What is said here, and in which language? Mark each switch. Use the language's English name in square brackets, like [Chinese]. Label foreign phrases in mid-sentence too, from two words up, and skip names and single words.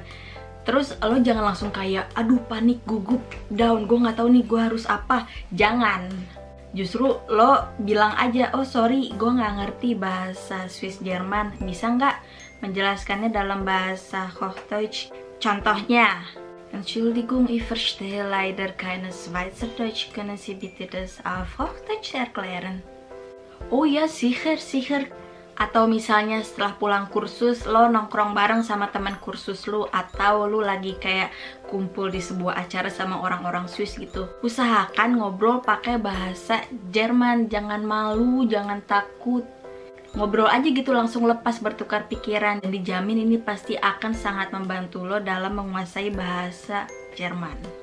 [Indonesian] Terus lo jangan langsung kayak, aduh panik, gugup, down, gue nggak tahu nih gue harus apa. Jangan. Justru lo bilang aja, oh sorry, gue nggak ngerti bahasa Swiss Jerman. Bisa nggak menjelaskannya dalam bahasa Hochdeutsch? Contohnya, [German] Entschuldigung, ich verstehe leider keine Schweizerdeutsch. Können Sie bitte das auf Hochdeutsch erklären? Oh ya, sicher, sicher. [Indonesian] Atau misalnya setelah pulang kursus, lo nongkrong bareng sama teman kursus lu, atau lu lagi kayak kumpul di sebuah acara sama orang-orang Swiss gitu. Usahakan ngobrol pakai bahasa Jerman, jangan malu, jangan takut. Ngobrol aja gitu, langsung lepas, bertukar pikiran, dan dijamin ini pasti akan sangat membantu lo dalam menguasai bahasa Jerman.